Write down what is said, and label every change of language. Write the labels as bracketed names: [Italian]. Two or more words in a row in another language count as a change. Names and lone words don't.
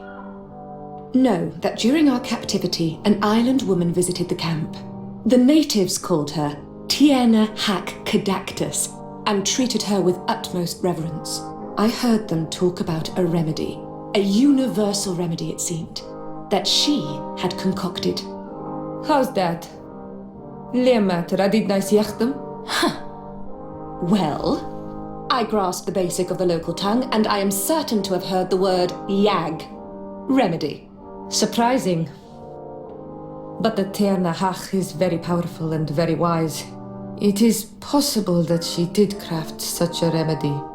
[English] Know that during our captivity, an island woman visited the camp. The natives called her Tiena Hac Cadactus and treated her with utmost reverence. I heard them talk about a remedy, a universal remedy it seemed, that she had concocted. How's that? Leamat radidnais yachtem? Well, I grasp the basic of the local tongue, and I am certain to have heard the word yag, remedy. Surprising. But the Terna Hach is very powerful and very wise. It is possible that she did craft such a remedy.